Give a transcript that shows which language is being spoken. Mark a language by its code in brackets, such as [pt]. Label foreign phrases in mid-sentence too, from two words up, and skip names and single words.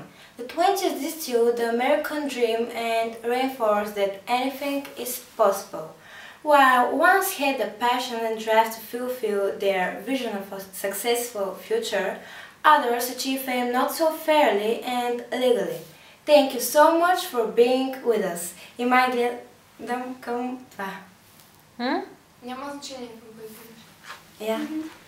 [en] The 20s distilled the American dream and reinforced that anything is possible. While ones had the passion and drive to fulfill their vision of a successful future, others achieved fame not so fairly and legally. Thank you so much for being with us. [bg] И май гледам към това. Няма значение какво бъдеш. [en] Yeah.